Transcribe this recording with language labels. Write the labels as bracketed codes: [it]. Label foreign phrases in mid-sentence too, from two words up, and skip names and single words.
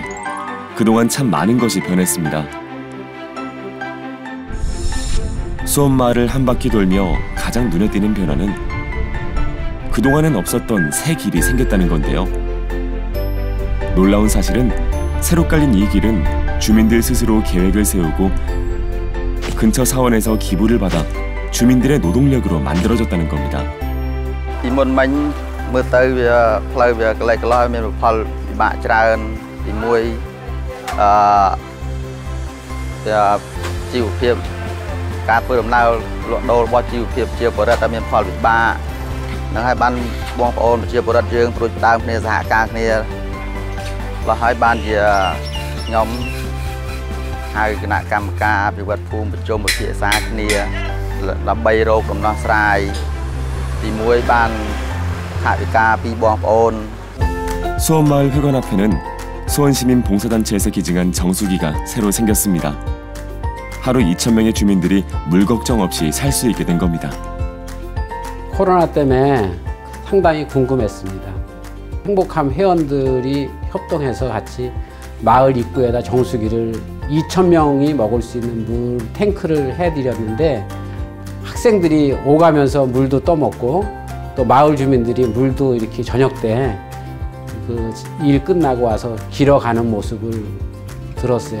[ko] 그동안 참 많은 것이 변했습니다. 수원마을을 한 바퀴 돌며 가장 눈에 띄는 변화는 그동안은 없었던 새 길이 생겼다는 건데요. 놀라운 사실은 새로 깔린 이 길은 주민들 스스로 계획을 세우고 근처 사원에서 기부를 받아 주민들의 노동력으로 만들어졌다는 겁니다. 이 [km] មុនមិញមើលទៅវាផ្លូវវាកន្លែងកន្លោះមានផលពិបាកច្រើនទីមួយជីវភាពការ ធ្វើដំណើរលក់ដូររបស់ជីវភាពជាបរិបទមានផលពិបាកនឹងហើយបានបងប្អូនជាបរិបទយើងព្រួយផ្ដើមគ្នាសហការគ្នាแล้วហើយបានជាខ្ញុំហៅគណៈកម្មការអភិវឌ្ឍភូមិប្រជុំពិភាក្សាគ្នាដើម្បីរកដំណោះស្រាយទីមួយបានថវិកាពីបងប្អូន [ko] 수원마을 회관 앞에는 수원시민 봉사단체에서 기증한 정수기가 새로 생겼습니다. 하루 2,000명의 주민들이 물 걱정 없이 살 수 있게 된 겁니다. 코로나 때문에 상당히 궁금했습니다. 행복함 회원들이 협동해서 같이 마을 입구에다 정수기를 2,000명이 먹을 수 있는 물 탱크를 해드렸는데 학생들이 오가면서 물도 떠먹고 또 마을 주민들이 물도 이렇게 저녁 때 그 일 끝나고 와서 길어가는 모습을 들었어요.